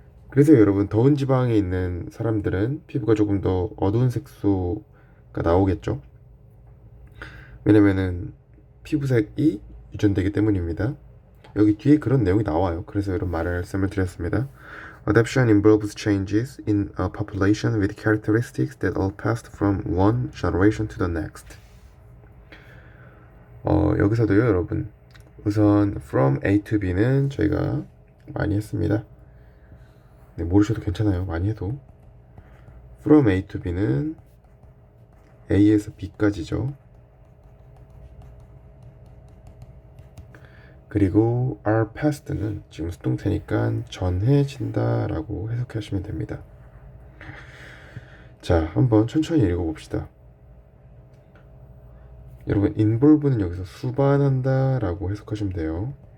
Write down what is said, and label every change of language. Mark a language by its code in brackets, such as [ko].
[ko] 그래서 여러분 더운 지방에 있는 사람들은 피부가 조금 더 어두운 색소가 나오겠죠. 왜냐면은 피부색이 유전되기 때문입니다. 여기 뒤에 그런 내용이 나와요. 그래서 이런 말씀을 드렸습니다. [en] Adaptation involves changes in a population with characteristics that are passed from one generation to the next. [ko] 여기서도요, 여러분. 우선 from A to B는 저희가 많이 했습니다. 네, 모르셔도 괜찮아요. 많이 해도. From A to B는 A에서 B까지죠. 그리고 are passed는 지금 수동태니까 전해진다 라고 해석하시면 됩니다. 자, 한번 천천히 읽어봅시다. 여러분, involve는 여기서 수반한다 라고 해석하시면 돼요.